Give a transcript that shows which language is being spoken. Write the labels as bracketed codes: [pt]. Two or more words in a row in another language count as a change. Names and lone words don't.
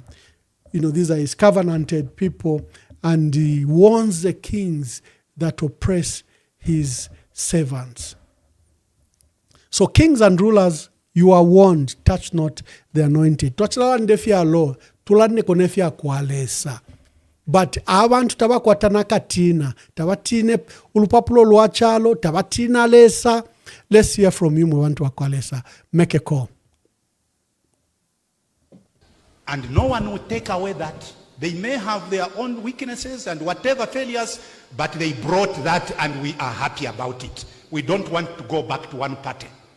[en] These are his covenanted people, and he warns the kings that oppress his servants. So kings and rulers, you are warned, touch not the anointed. [bem] But abantu tabakwatana katina, tabatine ulupapulo luachalo, tabatina lesa. [en] Let's hear from you, [bem] Mwantu Wakwalesa. [en] Make a call. And no one will take away that. They may have their own weaknesses and whatever failures, but they brought that and we are happy about it. We don't want to go back to one party.